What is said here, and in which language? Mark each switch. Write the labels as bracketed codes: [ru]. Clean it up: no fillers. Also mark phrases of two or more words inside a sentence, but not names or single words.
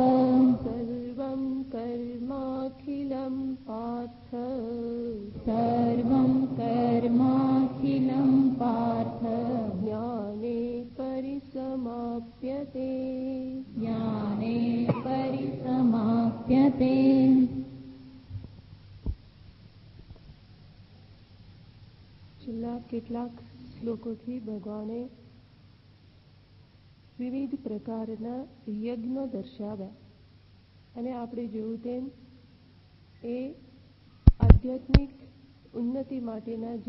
[sa] सर्वं कर्माखिलं पार्थ सर्वं कर्माखिलं पार्थ ज्ञाने परिसमाप्यते ज्ञाने परिसमाप्यते। [gu] છેલ્લા કેટલાક શ્લોકોથી ભગવાને વિવિધ પ્રકારના યજ્ઞો દર્શાવ્યા અને આપણે જોયું તેમ એ આધ્યાત્મિક ઉન્નતિ માટેના જે